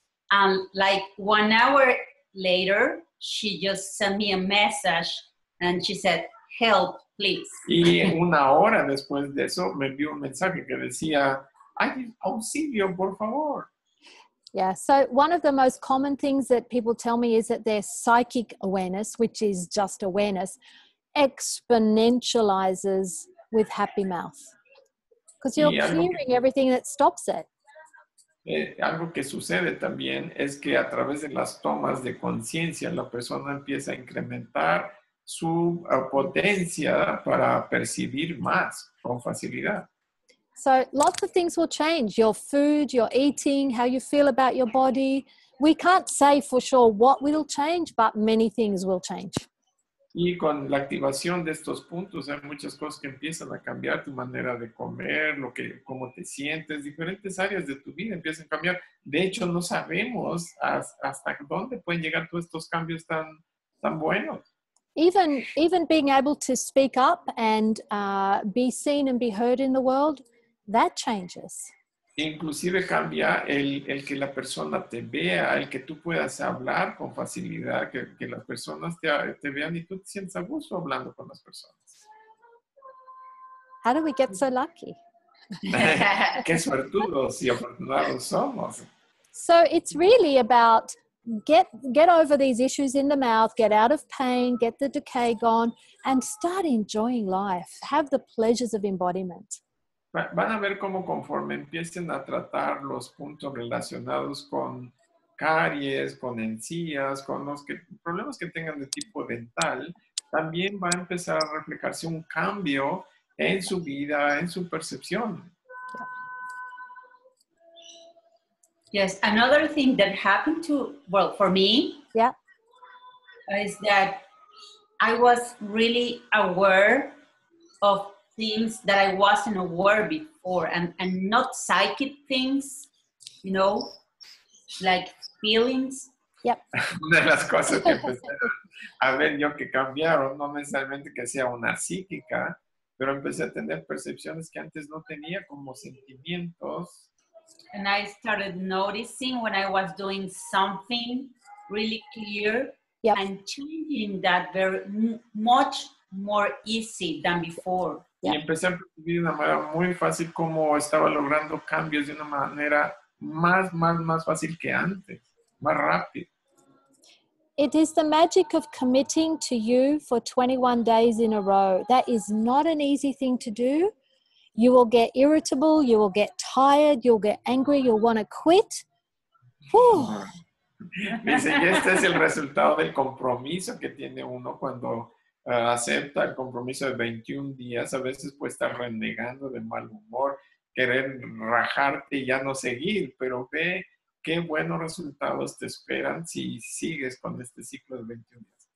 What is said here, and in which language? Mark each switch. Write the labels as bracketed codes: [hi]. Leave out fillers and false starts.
[en] And like 1 hour later, she just sent me a message and she said, help, please. [es] Y una hora después de eso me envió un mensaje que decía, ay, auxilio, por favor. [en] Yeah, so one of the most common things that people tell me is that their psychic awareness, which is just awareness, exponentializes with happy mouth. Because you're clearing everything that stops it. [es] Algo que sucede también es que a través de las tomas de conciencia la persona empieza a incrementar su potencia para percibir más con facilidad. [en] So lots of things will change. Your food, your eating, how you feel about your body. We can't say for sure what will change, but many things will change. [es] Y con la activación de estos puntos hay muchas cosas que empiezan a cambiar, tu manera de comer, cómo te sientes, diferentes áreas de tu vida empiezan a cambiar. De hecho, no sabemos hasta dónde pueden llegar todos estos cambios tan buenos. [en] Even being able to speak up and be seen and be heard in the world, that changes. [es] Inclusive cambia el que la persona te vea, el que tú puedas hablar con facilidad, que las personas te vean y tú te sientes a gusto hablando con las personas. [en] How do we get so lucky? [es] Qué suertudos y afortunados somos. [en] So it's really about get over these issues in the mouth, get out of pain, get the decay gone, and start enjoying life. Have the pleasures of embodiment. [es] Van a ver cómo conforme empiecen a tratar los puntos relacionados con caries, con encías, con los problemas que tengan de tipo dental, también va a empezar a reflejarse un cambio en su vida, en su percepción. [en] Yes, another thing that happened for me, is that I was really aware of things that I wasn't aware before, and not psychic things, you know, like feelings. Yep. [es] Una de las cosas que empecé a ver yo que cambiaron, no necesariamente que sea una psíquica, pero empecé a tener percepciones que antes no tenía, como sentimientos. [en] And I started noticing when I was doing something really clear, and changing that very much more easy than before. [es] Y empecé a percibir de una manera muy fácil cómo estaba logrando cambios de una manera más fácil que antes, más rápido. [en] It is the magic of committing to you for 21 days in a row. That is not an easy thing to do. You will get irritable, you will get tired, you'll get angry, you'll want to quit. [es] Dice, y este es el resultado del compromiso que tiene uno cuando acepta el compromiso de 21 días. A veces puede estar renegando de mal humor, querer rajarte y ya no seguir, pero ve qué buenos resultados te esperan si sigues con este ciclo de 21 días.